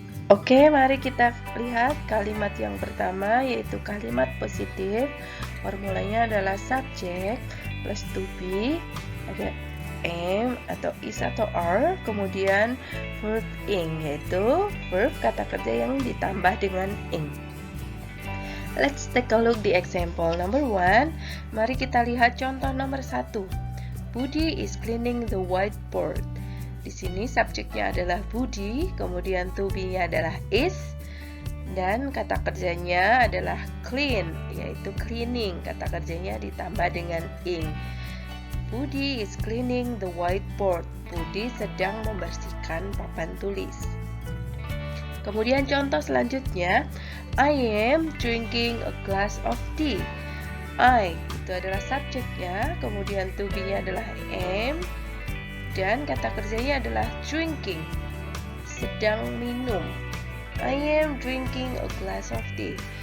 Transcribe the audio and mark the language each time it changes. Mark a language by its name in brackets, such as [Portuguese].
[Indonesian] Oke, mari kita lihat kalimat yang pertama, yaitu kalimat positif. Formulanya adalah subject plus to be, ada am atau is atau are, kemudian verb ing, yaitu verb kata kerja yang ditambah dengan ing. [English] Let's take a look the example number 1. [Indonesian] Mari kita lihat contoh nomor 1. [English] Budi is cleaning the whiteboard. [Indonesian] Di sini subjeknya adalah Budi, kemudian to be-nya adalah is, dan kata kerjanya adalah clean, yaitu cleaning. Kata kerjanya ditambah dengan ing. [English] Budi is cleaning the whiteboard. [Indonesian] Budi sedang membersihkan papan tulis. Kemudian contoh selanjutnya, [English] I am drinking a glass of tea. [Indonesian] I itu adalah subjeknya, kemudian to be-nya adalah am, dan kata kerjanya adalah drinking, sedang minum. [English] I am drinking a glass of tea.